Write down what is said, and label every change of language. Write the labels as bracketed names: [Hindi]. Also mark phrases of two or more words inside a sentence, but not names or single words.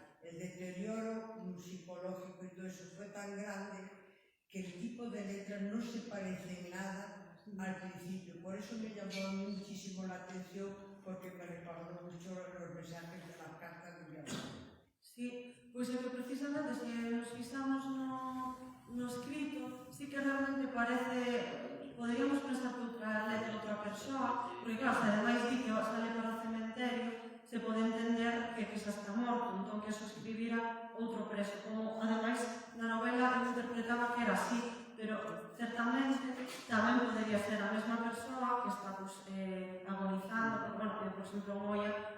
[Spanish] El deterioro psicológico y todo eso fue tan grande que el tipo de letra no se parece en nada al principio. Por eso me llamó a mí muchísimo la atención, porque me recordó mucho los mensajes de las cartas de mi abuela. Sí, [Galician] pois é que precisamente se nos fixamos no escrito, sí que realmente parece, poderíamos pensar que outra letra, outra persoa, porque claro, se ademais di que sale para o cementerio, se pode entender que xa está morto, entón que eso escribira outro preso, como ademais na novela eu interpretaba que era así, pero certamente tamén podería ser a mesma persoa que está agonizando, porque, por exemplo, en Moia,